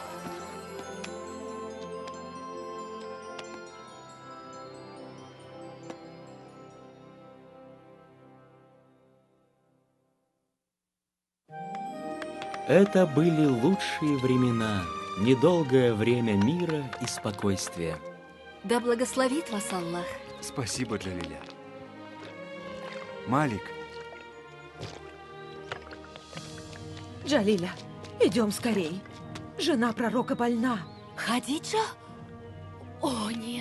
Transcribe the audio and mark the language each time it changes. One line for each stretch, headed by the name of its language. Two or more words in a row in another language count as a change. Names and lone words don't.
Russian: Это были лучшие времена, недолгое время мира и спокойствия. Да благословит вас Аллах. Спасибо, Джалиля. Малик. Джалиля, идем скорей. Жена пророка больна. Хадиджа? О, нет.